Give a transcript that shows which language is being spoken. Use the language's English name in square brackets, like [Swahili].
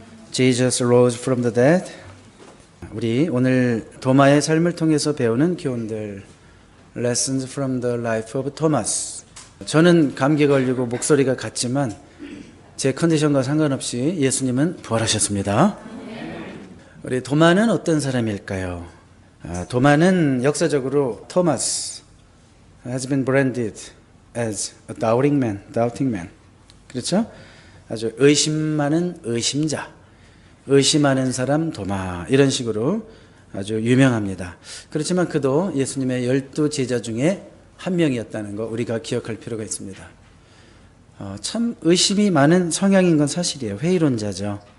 [English] Jesus rose from the dead. [Korean] 우리 오늘 도마의 삶을 통해서 배우는 교훈들, [English] Lessons from the life of Thomas. [Korean] 저는 감기 걸리고 목소리가 같지만 제 컨디션과 상관없이 예수님은 부활하셨습니다. 우리 도마는 어떤 사람일까요? 도마는 역사적으로 [English] Thomas has been branded as a doubting man. [Korean] 그렇죠? 아주 의심 많은 의심자, 의심하는 사람 도마, 이런 식으로 아주 유명합니다. 그렇지만 그도 예수님의 12 제자 중에 한 명이었다는 거 우리가 기억할 필요가 있습니다. 참 의심이 많은 성향인 건 사실이에요. 회의론자죠.